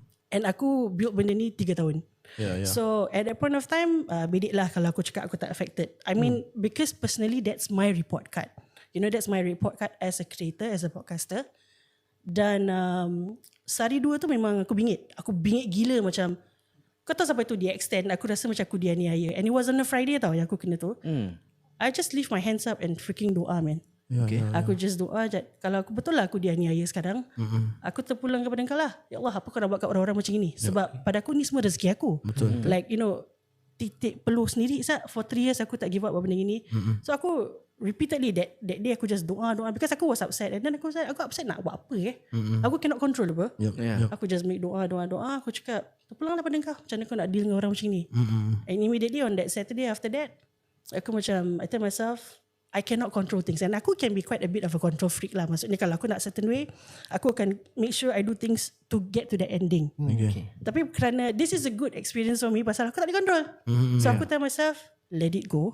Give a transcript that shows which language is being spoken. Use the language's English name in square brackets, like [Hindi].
[Malay] And aku build benda ni 3 tahun. [English] So at that point of time, [Malay] bedek lah kalau aku cakap aku tak affected. [English] I mean because personally that's my report card. You know, that's my report card as a creator, as a podcaster. [Malay] Dan sehari 2 tu memang aku bingit. Aku bingit gila macam kau tahu sampai tu dia extend aku rasa macam aku dianiaya. [English] And it was on a Friday [Malay] tau yang aku kena tu. [English] I just leave my hands up and freaking doa man. [Malay] Aku just doa je. Kalau aku betul lah aku dianiaya sekarang, aku terpulang kepada engkau lah. Ya Allah, apa kau nak buat kat orang-orang macam ini? Sebab pada aku ni semua rezeki aku. Betul. [English] Like you know, [Malay] titik peluh sendiri [English] for 3 years [Malay] aku tak give up benda ini. [English] So aku repeatedly that day aku just doa because aku was upset and then aku upset [Malay] nak buat apa [English] aku cannot control apa. [Malay] Aku just make doa aku cakap terpulanglah pada kau, macam mana kau nak deal dengan orang macam ni. [English] And immediately on that Saturday after that aku macam I tell myself I cannot control things and aku can be quite a bit of a control freak lah. [Malay] Maksudnya kalau aku nak [English] certain way aku akan make sure I do things to get to the ending. [Malay] Tapi kerana [English] this is a good experience for me [Malay] pasal aku tak boleh [English] control. So aku tell myself let it go.